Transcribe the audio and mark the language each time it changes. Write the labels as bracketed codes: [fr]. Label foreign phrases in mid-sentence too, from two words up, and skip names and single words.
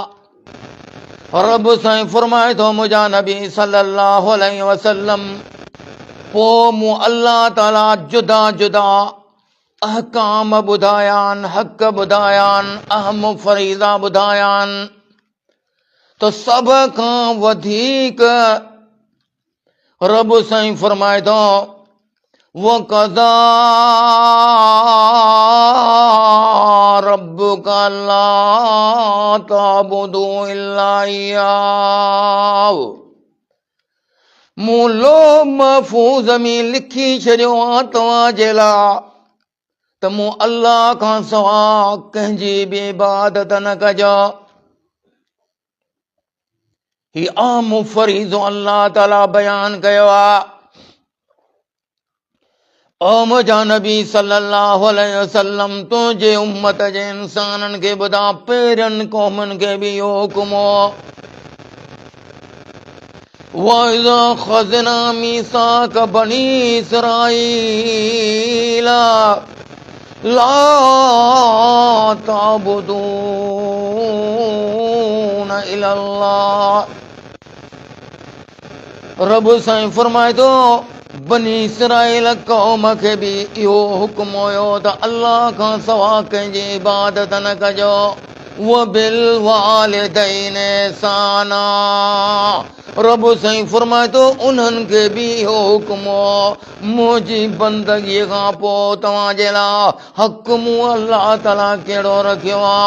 [sd] रब साईं फरमाए थो, मुंहिंजा नबी [ar] صلى الله عليه وسلم, [sd] पोइ मूं अल्लाह ताला जुदा जुदा अहकाम ॿुधायान, हक़ ॿुधायान, अहम फरीज़ा ॿुधायान, त सभ खां वधीक रब साईं फरमाए थो, वक़ज़ा [ar] ربك ألا تعبدوا إلا إياه, [sd] मूं लोह महफूज़ में लिखी छॾियो आहे तव्हांजे लाइ त मूं अल्लाह खां सवा कंहिंजी बि इबादत न कजो। ही आम फरीज़ो अल्लाह ताला बयान कयो आहे। ओ मुंहिंजा नबी [ar] صلى الله عليه وسلم, [sd] तुंहिंजे उम्मत जे इंसाननि खे ॿुधा, पहिरियनि क़ौमुनि खे बि इहो हुकुम हो, [ar] وَإِذَا خَذْنَا مِيثَاقَ بَنِي إِسْرَائِيلَ لَا تَعْبُدُونَ إِلَّا اللَّهَ, [sd] रब साईं फरमाए थो, बनी इसराइल क़ौम खे बि इहो हुकुम हुयो त अल्लाह खां सवा कंहिंजी इबादत न कजो। [ar] وَبِالْوَالِدَيْنِ إِحْسَانًا, [sd] रब साईं फरमाए थो, उन्हनि खे बि इहो हुकुम हो, मुंहिंजी बंदगीअ खां पोइ तव्हांजे लाइ हक़ मूं अल्लाह ताला कहिड़ो रखियो आहे।